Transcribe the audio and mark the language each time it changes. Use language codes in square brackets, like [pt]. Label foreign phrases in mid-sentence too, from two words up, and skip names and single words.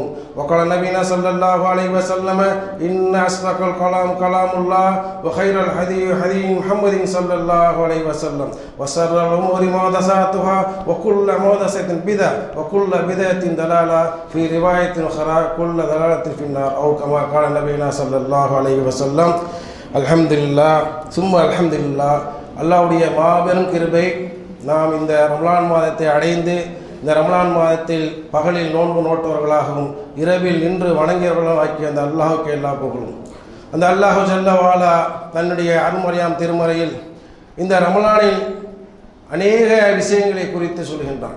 [ar] وقال نبينا صلى الله عليه وسلم إن أصدق الكلام كلام الله وخير الهدي هدي محمد صلى الله عليه وسلم وشر الأمور محدثاتها وكل محدثة بدعة وكل بدعة دلالة في رواية أخرى كل دلالة في النار أو كما قال نبينا صلى الله عليه وسلم. الحمد لله ثم الحمد لله. [ta] அல்லாஹ்வுடைய மாபெரும் கிருபை, நாம் இந்த ரமலான் மாதத்தை அடைந்து இந்த ரமலான் மாதத்தில் பகலில் நோன்பு நோட்டவர்களாகவும் இரவில் நின்று வணங்கியவர்களாக ஆக்கிய அந்த அல்லாஹுக்கு எல்லா புகழும். அந்த [ar] الله جل وعلا [ta] தன்னுடைய அருள்மறையாம் திருமறையில் இந்த ரமலானில் அநேக விஷயங்களை குறித்து சொல்கின்றான்.